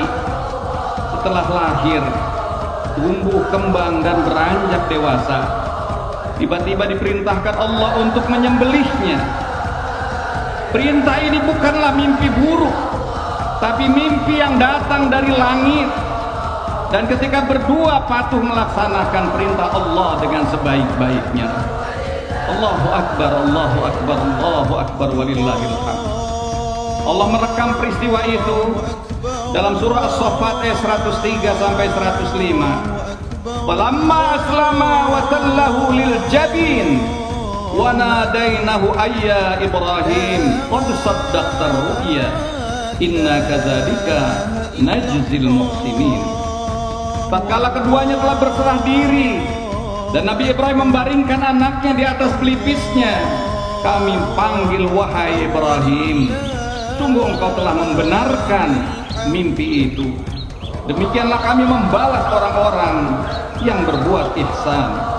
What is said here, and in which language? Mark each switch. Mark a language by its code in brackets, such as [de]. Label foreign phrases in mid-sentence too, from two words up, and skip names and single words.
[id] Setelah lahir, tumbuh kembang dan beranjak dewasa, tiba-tiba diperintahkan Allah untuk menyembelihnya. Perintah ini bukanlah mimpi buruk, tapi mimpi yang datang dari langit. Dan ketika berdua patuh melaksanakan perintah Allah dengan sebaik-baiknya. [ar] الله أكبر، الله أكبر، الله أكبر، ولله الحمد. [id] Allah merekam peristiwa itu dalam surah As-Saffat ayat 103 sampai 105. [ar] فلما أسلما وتله للجبين وناديناه أن يا إبراهيم قد صدقت الرؤيا إنا كذلك نجزي المحسنين. [id] Tatkala keduanya telah berserah diri dan Nabi Ibrahim membaringkan anaknya di atas pelipisnya, kami panggil, wahai Ibrahim, sungguh engkau telah membenarkan mimpi itu. Demikianlah kami membalas orang-orang yang berbuat ihsan.